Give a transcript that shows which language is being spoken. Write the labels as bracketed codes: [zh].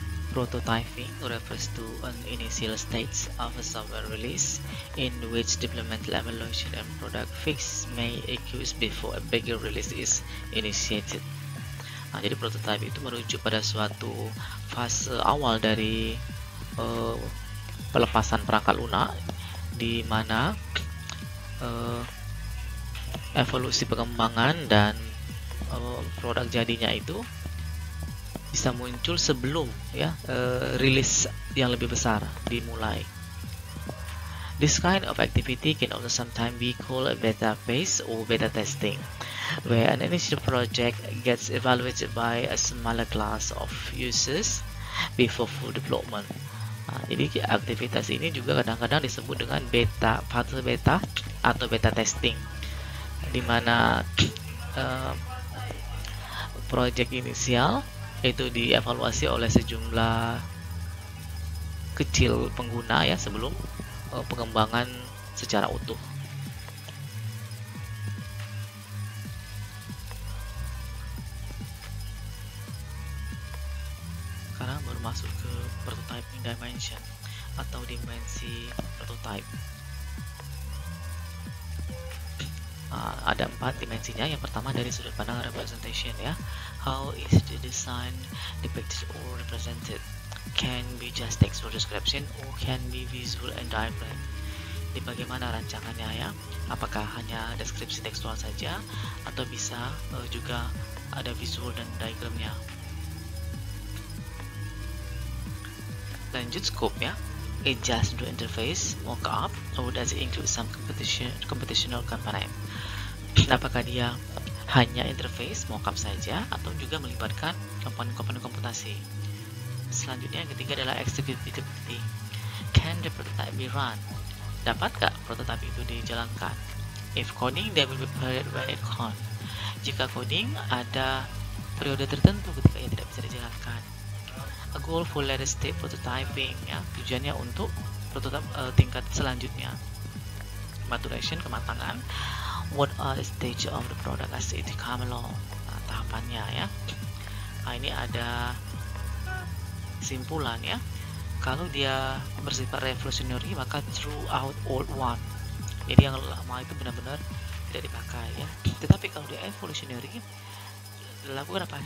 [en] Prototyping refers to an initial stage of a software release in which developmental evaluation and product fix may occur before a bigger release is initiated. [id] Nah, jadi prototype itu merujuk pada suatu fase awal dari pelepasan perangkat lunak, di mana evolusi pengembangan dan produk jadinya itu bisa muncul sebelum rilis yang lebih besar dimulai. [en] This kind of activity can also sometimes be called a beta phase or beta testing, where an initial project gets evaluated by a smaller class of users before full development. [id] Nah, jadi aktivitas ini juga kadang-kadang disebut dengan fase beta atau beta testing, di mana project inisial itu dievaluasi oleh sejumlah kecil pengguna ya sebelum pengembangan secara utuh. Sekarang baru masuk ke prototyping dimension atau dimensi prototype. Ada 4 dimensinya. Yang pertama dari sudut pandang representation ya. [en] How is the design depicted or represented? Can be just textual description or can be visual and diagram. [id] Jadi bagaimana rancangannya ya? Apakah hanya deskripsi tekstual saja atau bisa juga ada visual dan diagramnya? Lanjut scope ya. [en] It just do interface, mockup, or does it include some computational component? [id] Apakah dia hanya interface, mockup saja, atau juga melibatkan komponen-komponen komputasi? Selanjutnya yang ketiga adalah executability. [en] Can the prototype be run? [id] Dapatkah prototype itu dijalankan? [en] If coding, there will be period when it can't. [id] Jika coding, ada periode tertentu ketika ia tidak bisa dijalankan. [en] A goal for later stage prototyping ya, [id] tujuannya untuk prototype tingkat selanjutnya. [en] Maturation, kematangan. What are the stage of the product as it come along? [id] Nah, tahapannya ya. Nah, ini ada kesimpulan ya. Kalau dia bersifat revolutionary maka [en] throughout old one. [id] Jadi yang lama itu benar-benar tidak dipakai ya. Tetapi kalau dia evolutionary, dilakukan apa?